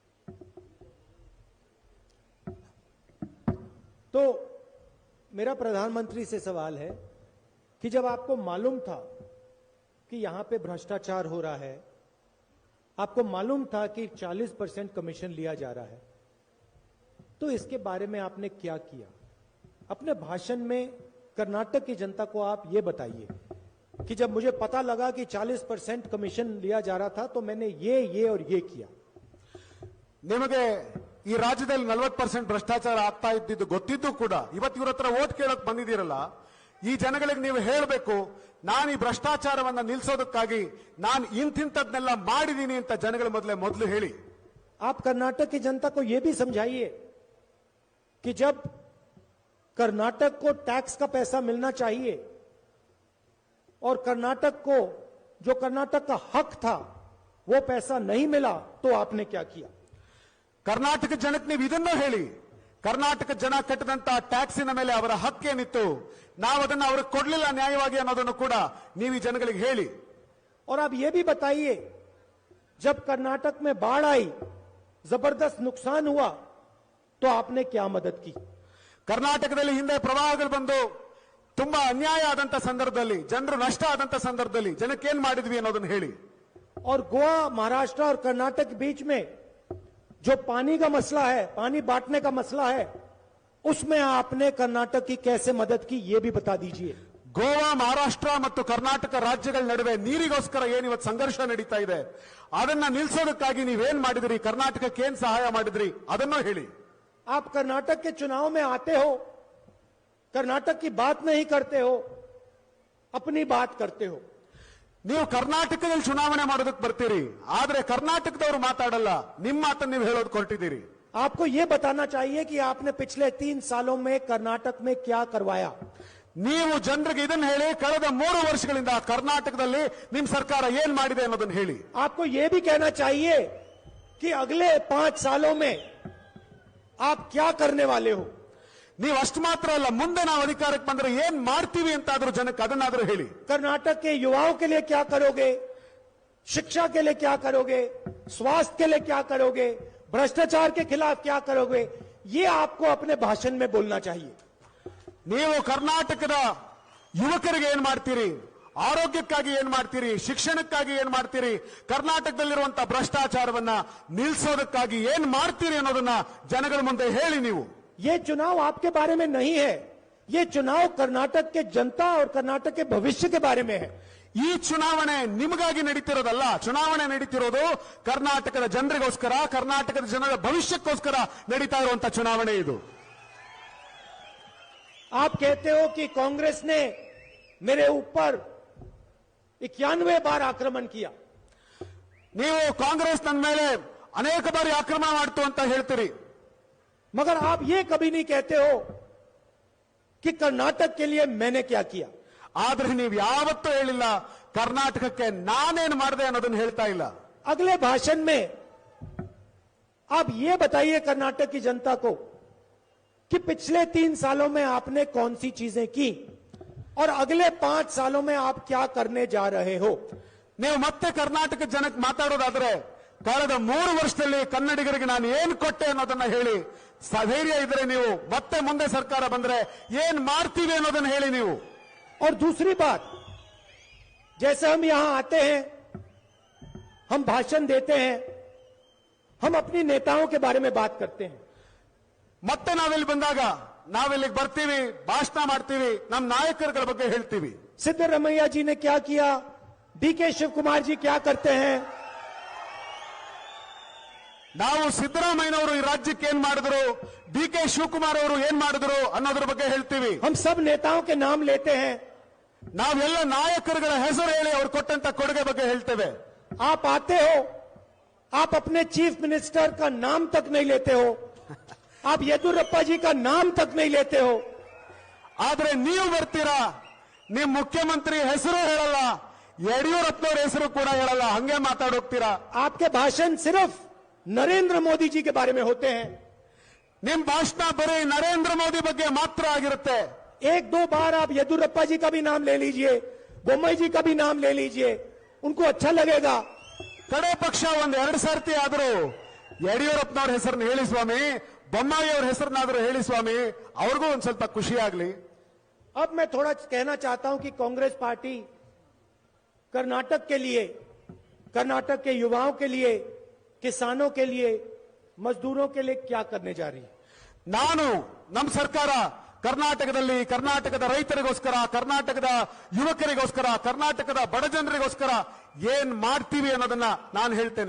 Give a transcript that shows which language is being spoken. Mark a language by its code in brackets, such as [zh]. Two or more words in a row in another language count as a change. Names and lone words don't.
[hi] तो मेरा प्रधानमंत्री से सवाल है कि जब आपको मालूम था कि यहां पे भ्रष्टाचार हो रहा है, आपको मालूम था कि 40% कमीशन लिया जा रहा है, तो इसके बारे में आपने क्या किया? अपने भाषण में कर्नाटक की जनता को आप ये बताइए कि जब मुझे पता लगा कि 40% कमीशन लिया जा रहा था तो मैंने ये और ये किया. [kn] ನಿಮಗೆ ಈ ರಾಜ್ಯದಲ್ಲಿ 40% ಭ್ರಷ್ಟಾಚಾರ ಆಗ್ತಾ ಇದ್ದಿದ್ದು ಗೊತ್ತಿದ್ದು ಕೂಡ ಇವತ್ತು ಇವ್ರ ಹತ್ರ ಓಟ್ ಕೇಳಕ್ ಬಂದಿದ್ದೀರಲ್ಲ, ಈ ಜನಗಳಿಗೆ ನೀವು ಹೇಳಬೇಕು, ನಾನು ಈ ಭ್ರಷ್ಟಾಚಾರವನ್ನ ನಿಲ್ಲಿಸೋದಕ್ಕಾಗಿ ನಾನು ಇಂತಿಂತದ್ನೆಲ್ಲ ಮಾಡಿದೀನಿ ಅಂತ ಜನಗಳ ಮೊದಲು ಹೇಳಿ. [hi] आप कर्नाटक की जनता को यह भी समझाइए कि जब कर्नाटक को टैक्स का पैसा मिलना चाहिए और कर्नाटक को जो कर्नाटक का हक था वो पैसा नहीं मिला तो आपने क्या किया? [kn] ಕರ್ನಾಟಕ ಜನಕ್ಕೆ ನೀವು ಇದನ್ನು ಹೇಳಿ, ಕರ್ನಾಟಕ ಜನ ಕಟ್ಟಿದಂತ ಟ್ಯಾಕ್ಸಿನ ಮೇಲೆ ಅವರ ಹಕ್ಕೇನಿತ್ತು, ನಾವು ಅದನ್ನು ಅವ್ರಿಗೆ ಕೊಡ್ಲಿಲ್ಲ ನ್ಯಾಯವಾಗಿ ಅನ್ನೋದನ್ನು ಕೂಡ ನೀವು ಈ ಜನಗಳಿಗೆ ಹೇಳಿ. [hi] और आप ये भी बताइए जब कर्नाटक में बाढ़ आई, जबरदस्त नुकसान हुआ, तो आपने क्या मदद की? [kn] ಕರ್ನಾಟಕದಲ್ಲಿ ಹಿಂದೆ ಪ್ರವಾಹಗಳು ಬಂದು ತುಂಬಾ ಅನ್ಯಾಯ ಆದಂತ ಸಂದರ್ಭದಲ್ಲಿ, ಜನರು ನಷ್ಟ ಆದಂತ ಸಂದರ್ಭದಲ್ಲಿ ಜನಕ್ಕೆ ಏನ್ ಮಾಡಿದ್ವಿ ಅನ್ನೋದನ್ನ ಹೇಳಿ. [hi] और गोवा, महाराष्ट्र और कर्नाटक के बीच में जो पानी का मसला है, पानी बांटने का मसला है, उसमें आपने कर्नाटक की कैसे मदद की ये भी बता दीजिए. [kn] ಗೋವಾ, ಮಹಾರಾಷ್ಟ್ರ ಮತ್ತು ಕರ್ನಾಟಕ ರಾಜ್ಯಗಳ ನಡುವೆ ನೀರಿಗೋಸ್ಕರ ಏನಿವತ್ತು ಸಂಘರ್ಷ ನಡೀತಾ ಇದೆ, ಅದನ್ನ ನಿಲ್ಲಿಸೋದಕ್ಕಾಗಿ ನೀವೇನ್ ಮಾಡಿದ್ರಿ, ಕರ್ನಾಟಕಕ್ಕೆ ಏನ್ ಸಹಾಯ ಮಾಡಿದ್ರಿ ಅದನ್ನು ಹೇಳಿ. [hi] आप कर्नाटक के चुनाव में आते हो, कर्नाटक की बात नहीं करते हो, अपनी बात करते हो. [kn] ನೀವು ಕರ್ನಾಟಕದಲ್ಲಿ ಚುನಾವಣೆ ಮಾಡೋದಕ್ಕೆ ಬರ್ತೀರಿ, ಆದ್ರೆ ಕರ್ನಾಟಕದವರು ಮಾತಾಡಲ್ಲ, ನಿಮ್ಮ ಮಾತನ್ನು ನೀವು ಹೇಳೋದು ಹೊರಟಿದ್ದೀರಿ. [hi] आपको यह बताना चाहिए कि आपने पिछले 3 सालों में कर्नाटक में क्या करवाया. [kn] ನೀವು ಜನರಿಗೆ ಇದನ್ನ ಹೇಳಿ, ಕಳೆದ 3 ವರ್ಷಗಳಿಂದ ಕರ್ನಾಟಕದಲ್ಲಿ ನಿಮ್ಮ ಸರ್ಕಾರ ಏನ್ ಮಾಡಿದೆ ಅನ್ನೋದನ್ನ ಹೇಳಿ. [hi] आपको यह भी कहना चाहिए कि अगले 5 सालों में आप क्या करने वाले हो. [kn] ನೀವು ಅಷ್ಟು ಮಾತ್ರ ಅಲ್ಲ, ಮುಂದೆ ನಾವು ಅಧಿಕಾರಕ್ಕೆ ಬಂದ್ರೆ ಏನ್ ಮಾಡ್ತೀವಿ ಅಂತಾದ್ರೂ ಜನಕ್ಕೆ ಅದನ್ನಾದ್ರೂ ಹೇಳಿ. [hi] कर्नाटक के युवाओं के लिए क्या करोगे, शिक्षा के लिए क्या करोगे, स्वास्थ्य के लिए क्या करोगे, भ्रष्टाचार के खिलाफ क्या करोगे, ये आपको अपने भाषण में बोलना चाहिए. [kn] ನೀವು ಕರ್ನಾಟಕದ ಯುವಕರಿಗೆ ಏನ್ ಮಾಡ್ತೀರಿ, ಆರೋಗ್ಯಕ್ಕಾಗಿ ಏನ್ ಮಾಡ್ತೀರಿ, ಶಿಕ್ಷಣಕ್ಕಾಗಿ ಏನ್ ಮಾಡ್ತೀರಿ, ಕರ್ನಾಟಕದಲ್ಲಿರುವಂತಹ ಭ್ರಷ್ಟಾಚಾರವನ್ನ ನಿಲ್ಲಿಸೋದಕ್ಕಾಗಿ ಏನ್ ಮಾಡ್ತೀರಿ ಅನ್ನೋದನ್ನ ಜನಗಳ ಮುಂದೆ ಹೇಳಿ. ನೀವು [hi] ये चुनाव आपके बारे में नहीं है, ये चुनाव कर्नाटक के जनता और कर्नाटक के भविष्य के बारे में है. [kn] ಈ ಚುನಾವಣೆ ನಿಮಗಾಗಿ ನಡೀತಿರೋದಲ್ಲ, ಚುನಾವಣೆ ನಡೀತಿರೋದು ಕರ್ನಾಟಕದ ಜನರಿಗೋಸ್ಕರ, ಕರ್ನಾಟಕದ ಜನರ ಭವಿಷ್ಯಕ್ಕೋಸ್ಕರ ನಡೀತಾ ಇರುವಂತ ಚುನಾವಣೆ ಇದು. [hi] आप कहते हो कि कांग्रेस ने मेरे ऊपर 91 बार आक्रमण किया. [kn] ನೀವು ಕಾಂಗ್ರೆಸ್ ನನ್ನ ಮೇಲೆ ಅನೇಕ ಬಾರಿ ಆಕ್ರಮಣ ಮಾಡ್ತು ಅಂತ ಹೇಳ್ತೀರಿ, [hi] मगर आप ये कभी नहीं कहते हो कि कर्नाटक के लिए मैंने क्या किया. [kn] ಆದ್ರೆ ನೀವು ಯಾವತ್ತೂ ಹೇಳಿಲ್ಲ ಕರ್ನಾಟಕಕ್ಕೆ ನಾನೇನು ಮಾಡಿದೆ ಅನ್ನೋದನ್ನ ಹೇಳ್ತಾ ಇಲ್ಲ. [hi] अगले भाषण में आप ये बताइए कर्नाटक की जनता को कि पिछले 3 सालों में आपने कौन सी चीजें की और अगले 5 सालों में आप क्या करने जा रहे हो. [kn] ನೀವು ಮತ್ತೆ ಕರ್ನಾಟಕ ಜನಕ್ಕೆ ಮಾತಾಡೋದಾದ್ರೆ ಕಳೆದ 3 ವರ್ಷದಲ್ಲಿ ಕನ್ನಡಿಗರಿಗೆ ನಾನು ಏನ್ ಕೊಟ್ಟೆ ಅನ್ನೋದನ್ನ ಹೇಳಿ. ಧೈರ್ಯ ಇದ್ರೆ ನೀವು ಮತ್ತೆ ಮುಂದೆ ಸರ್ಕಾರ ಬಂದ್ರೆ ಏನ್ ಮಾಡ್ತೀವಿ ಅನ್ನೋದನ್ನ ಹೇಳಿ ನೀವು. [hi] और दूसरी बात, जैसे हम यहां आते हैं, हम भाषण देते हैं, हम अपनी नेताओं के बारे में बात करते हैं. [kn] ಮತ್ತೆ ನಾವಿಲ್ಲಿ ಬಂದಾಗ ನಾವಿಲ್ಲಿಗೆ ಬರ್ತೀವಿ, ಭಾಷಣ ಮಾಡ್ತೀವಿ, ನಮ್ಮ ನಾಯಕರುಗಳ ಬಗ್ಗೆ ಹೇಳ್ತೀವಿ. [hi] सिद्धरमैया जी ने क्या किया, डीके शिव कुमार जी क्या करते हैं. [kn] ನಾವು ಸಿದ್ದರಾಮಯ್ಯನವರು ಈ ರಾಜ್ಯಕ್ಕೆ ಏನ್ ಮಾಡಿದ್ರು, ಡಿ.ಕೆ. ಶಿವಕುಮಾರ್ ಅವರು ಏನ್ ಮಾಡಿದ್ರು ಅನ್ನೋದ್ರ ಬಗ್ಗೆ ಹೇಳ್ತೀವಿ. [hi] हम सब नेताओं के नाम लेते हैं. [kn] ನಾವೆಲ್ಲ ನಾಯಕರುಗಳ ಹೆಸರು ಹೇಳಿ ಅವ್ರು ಕೊಟ್ಟಂತ ಕೊಡುಗೆ ಬಗ್ಗೆ ಹೇಳ್ತೇವೆ. [hi] आप आते हो, आप अपने [en] chief minister [hi] का नाम तक नहीं लेते हो, आप येदुरप्पा जी का नाम तक नहीं लेते हो. [kn] ಆದ್ರೆ ನೀವು ಬರ್ತೀರಾ, ನಿಮ್ ಮುಖ್ಯಮಂತ್ರಿ ಹೆಸರು ಹೇಳಲ್ಲ, ಯಡಿಯೂರಪ್ಪನವ್ರ ಹೆಸರು ಕೂಡ ಹೇಳಲ್ಲ, ಹಂಗೆ ಮಾತಾಡೋಗ್ತೀರಾ. [hi] आपके भाषण सिर्फ नरेंद्र मोदी जी के बारे में होते हैं. [kn] ನಿಮ್ ಭಾಷಣ ಬರೀ ನರೇಂದ್ರ ಮೋದಿ ಬಗ್ಗೆ ಮಾತ್ರ ಆಗಿರುತ್ತೆ. [hi] 1-2 बार आप येदुरप्पा जी का भी नाम ले लीजिए, बोम्मई जी का भी नाम ले लीजिए, उनको अच्छा लगेगा. [kn] ಕಡೆ ಪಕ್ಷ 1-2 ಸರ್ತಿ ಆದರೂ ಯಡಿಯೂರಪ್ಪನವ್ರ ಹೆಸರನ್ನ ಹೇಳಿ ಸ್ವಾಮಿ, ಬೊಮ್ಮಾಯಿ ಅವ್ರ ಹೆಸರನ್ನಾದ್ರೂ ಹೇಳಿ ಸ್ವಾಮಿ, ಅವ್ರಿಗೂ ಒಂದ್ ಸ್ವಲ್ಪ ಖುಷಿ ಆಗ್ಲಿ. [hi] अब मैं थोड़ा कहना चाहता हूं कि कांग्रेस पार्टी कर्नाटक के लिए, कर्नाटक के युवाओं के लिए, किसानों के लिए, मजदूरों के लिए क्या करने जा रही है. [kn] ನಾನು ನಮ್ಮ ಸರ್ಕಾರ ಕರ್ನಾಟಕದಲ್ಲಿ ಕರ್ನಾಟಕದ ರೈತರಿಗೋಸ್ಕರ, ಕರ್ನಾಟಕದ ಯುವಕರಿಗೋಸ್ಕರ, ಕರ್ನಾಟಕದ ಬಡ ಜನರಿಗೋಸ್ಕರ ಏನ್ ಮಾಡ್ತೀವಿ ಅನ್ನೋದನ್ನ ನಾನು ಹೇಳ್ತೇನೆ.